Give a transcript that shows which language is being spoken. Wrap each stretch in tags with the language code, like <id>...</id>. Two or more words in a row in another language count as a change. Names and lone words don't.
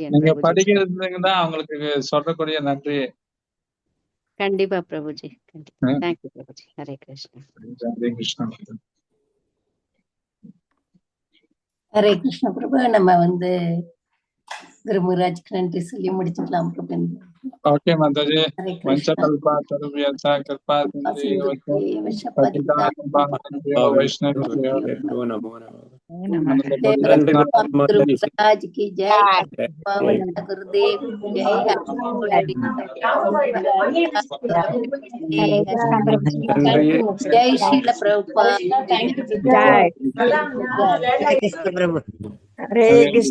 <ta>நீங்க படிக்கிறதுக்கு தான் அவங்களுக்கு சொல்லக்கூடிய நன்றி. கண்டிப்பா பிரபுஜி. கண்டிப்பா. தேங்க்யூ பிரபுஜி. ஹரே கிருஷ்ணா. ஹரே கிருஷ்ணா. ஹரே கிருஷ்ணா பிரபு. நம்ம வந்து குரு மகாராஜ்க்கு நன்றி சொல்லி முடிச்சுக்கலாம் பிரபு.</ta> <te>ఓకే మాతాజీ హరే కృష్ణ.</te> <sa>వంచకల్ప తరువ్యత కృపా సింధు వైష్ణవ నమో నమో</sa> <te>తండ్రి</te> <hi>गुरु महाराज की जय, पावन गुरुदेव की जय। जय श्रील प्रभुपाद जय प्रभु हरे कृष्ण।</hi>